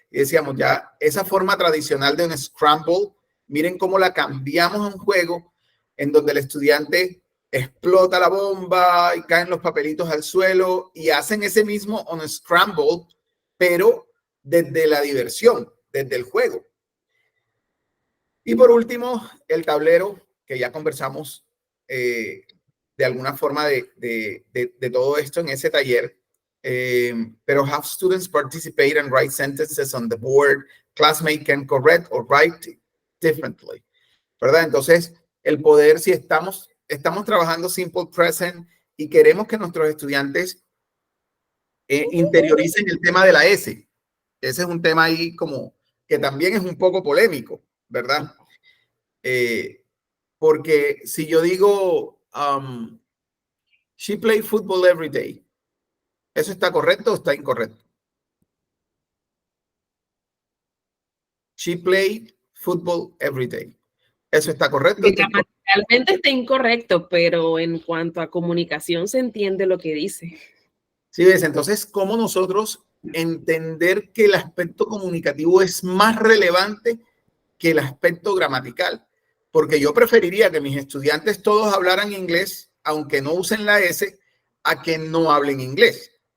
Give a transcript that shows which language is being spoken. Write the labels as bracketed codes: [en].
[es] Y decíamos ya, esa forma tradicional de un scramble, miren cómo la cambiamos a un juego en donde el estudiante explota la bomba y caen los papelitos al suelo y hacen ese mismo unscramble, pero desde la diversión, desde el juego. Y por último, el tablero, que ya conversamos de alguna forma de todo esto en ese taller. [en] Pero have students participate and write sentences on the board. Classmate can correct or write differently, ¿verdad? [es] Entonces, el poder, si estamos trabajando simple present y queremos que nuestros estudiantes interioricen el tema de la S. Ese es un tema ahí como que también es un poco polémico, ¿verdad? Porque si yo digo, [en] she played football every day, [es] ¿eso está correcto o está incorrecto? [en] She played football every day. [es] ¿Eso está correcto? Realmente está incorrecto, pero en cuanto a comunicación se entiende lo que dice. Sí, ves, entonces, ¿cómo nosotros entender que el aspecto comunicativo es más relevante que el aspecto gramatical? Porque yo preferiría que mis estudiantes todos hablaran inglés, aunque no usen la S, a que no hablen inglés.